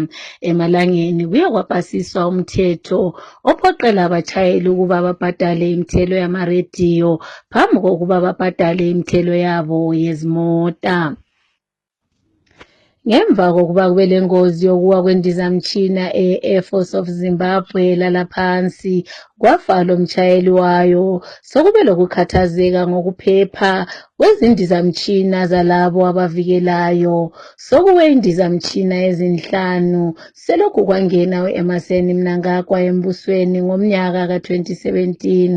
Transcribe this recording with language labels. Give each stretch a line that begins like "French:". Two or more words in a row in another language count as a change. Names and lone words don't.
North Ndebele: Emalangeni kuye kwapasiswa umthetho ophoqela abatshayeli ukuba babhadale imithelo yamarediyo phambi kokuba babhadale imithelo yabo yezimota. Ngemva kokuba kube lengozi yokuwa kwendizamtshina e-Air Force of Zimbabwe lala phansi kwafa lo mshayeli wayo, sokube lokukhathazeka ngokuphepha kwezindizamtshina zalabo abavikelayo. Sokuwe indizamtshina ezinhlanu selokhu kwangena eMaseni Mnangagwa embusweni ngomnyaka ka-2017.